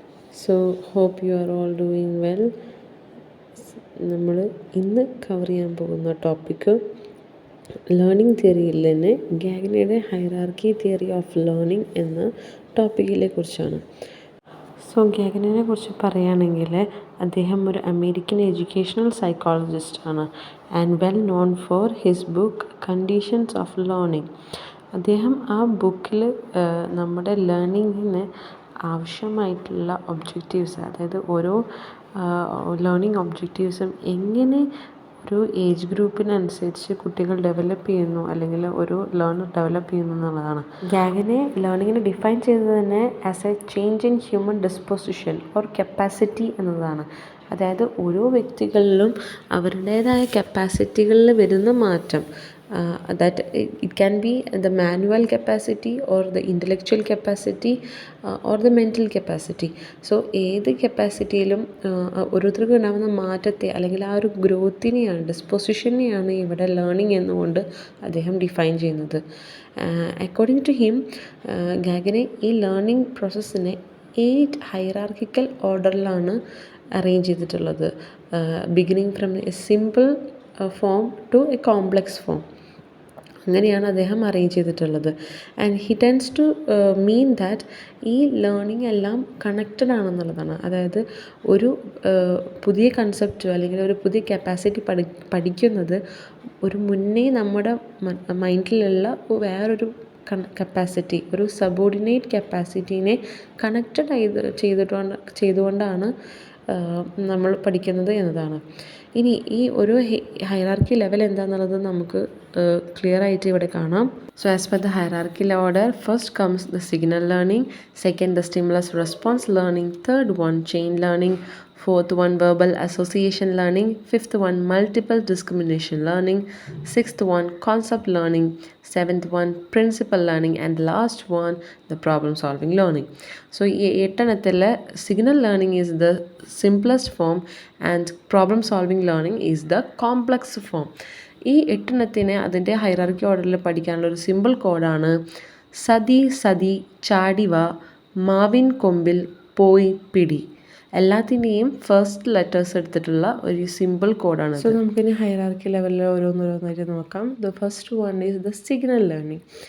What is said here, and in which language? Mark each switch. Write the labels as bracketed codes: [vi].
[en] So hope you are all doing well. [ml] നമ്മൾ ഇന്ന് cover ചെയ്യാൻ പോകുന്ന ടോപ്പിക്ക് ലേണിംഗ് തിയറിയിൽ തന്നെ ഗാഗ്നയുടെ ഹൈറാർക്കി തിയറി ഓഫ് ലേണിംഗ് എന്ന ടോപ്പിക്കിനെ കുറിച്ചാണ്. സോ ഗാഗ്നയെ കുറിച്ച് പറയുകയാണെങ്കിൽ അദ്ദേഹം ഒരു അമേരിക്കൻ എഡ്യൂക്കേഷണൽ സൈക്കോളജിസ്റ്റ് ആണ് [en] And well known for his book conditions of learning. [ml] അദ്ദേഹം ആ ബുക്കിൽ നമ്മുടെ ലേണിങ്ങിന് ആവശ്യമായിട്ടുള്ള ഒബ്ജക്റ്റീവ്സ്, അതായത് ഓരോ ലേണിംഗ് ഒബ്ജക്റ്റീവ്സും എങ്ങനെ ഒരു ഏജ് ഗ്രൂപ്പിനനുസരിച്ച് കുട്ടികൾ ഡെവലപ്പ് ചെയ്യുന്നു അല്ലെങ്കിൽ ഒരു ലേണർ ഡെവലപ്പ് ചെയ്യുന്നു എന്നുള്ളതാണ്. ഗാഗനെ ലേണിങ്ങിനെ ഡിഫൈൻ ചെയ്തത് തന്നെ [en] as a change in human disposition or capacity [ml] എന്നതാണ്. അതായത് ഓരോ വ്യക്തികളിലും അവരുടേതായ കപ്പാസിറ്റികളിൽ വരുന്ന മാറ്റം, [en] that it can be the manual capacity or the intellectual capacity or the mental capacity. [ml] So ഏത് കപ്പാസിറ്റിയിലും ഓരോരുത്തർക്കും ഉണ്ടാകുന്ന മാറ്റത്തെ അല്ലെങ്കിൽ ആ ഒരു ഗ്രോത്തിനെയാണ്, ഡിസ്പോസിഷനെയാണ് ഇവിടെ ലേണിംഗ് എന്നുകൊണ്ട് അദ്ദേഹം ഡിഫൈൻ ചെയ്യുന്നത്. [en] according to him, [ml] ഗാഗനെ ഈ ലേണിംഗ് പ്രോസസ്സിനെ 8 ഹൈറാർക്കിക്കൽ ഓർഡറിലാണ് അറേഞ്ച് ചെയ്തിട്ടുള്ളത്. [en] Beginning from a simple form to a complex form. [ml] അങ്ങനെയാണ് അദ്ദേഹം അറേഞ്ച് ചെയ്തിട്ടുള്ളത്. [en] and he tends to mean that [ml] ഈ ലേണിംഗ് എല്ലാം കണക്റ്റഡ് ആണെന്നുള്ളതാണ്. അതായത് ഒരു പുതിയ കൺസെപ്റ്റ് അല്ലെങ്കിൽ ഒരു പുതിയ കപ്പാസിറ്റി പഠിക്കുന്നത് ഒരു മുന്നേ നമ്മുടെ മൈൻഡിലുള്ള വേറൊരു കപ്പാസിറ്റി, ഒരു സബോർഡിനേറ്റ് കപ്പാസിറ്റീനെ കണക്റ്റഡ് ചെയ്തുകൊണ്ടാണ് നമ്മൾ പഠിക്കുന്നത് എന്നതാണ്. ഇനി ഈ ഒരു ഹൈറാർക്കി ലെവൽ എന്താണെന്നുള്ളത് നമുക്ക് ക്ലിയർ ആയിട്ട് ഇവിടെ കാണാം. [en] So as per the hierarchical order, first comes the signal learning, second the stimulus response learning, third one chain learning, fourth one verbal association learning, fifth one multiple discrimination learning, sixth one concept learning, seventh one principal learning, and last one the problem solving learning. So [ml] ഈ എട്ടെണ്ണത്തിൽ [en] signal learning is the simplest form and problem solving learning is the complex form. [ml] ഈ എട്ടെണ്ണത്തിനെ അതിൻ്റെ hierarchy ഓർഡറിൽ പഠിക്കാനുള്ള ഒരു simple കോഡാണ് സതി സതി ചാടിവ മാവിൻ കൊമ്പിൽ പോയി പിടി. എല്ലാത്തിൻ്റെയും ഫസ്റ്റ് ലെറ്റേഴ്സ് എടുത്തിട്ടുള്ള ഒരു സിമ്പിൾ കോഡാണ്. സോ നമുക്കിനി ഹൈറാർക്കി ലെവലിൽ ഓരോന്നോരോന്നായിട്ട് നോക്കാം. [en] The first one is the signal learning.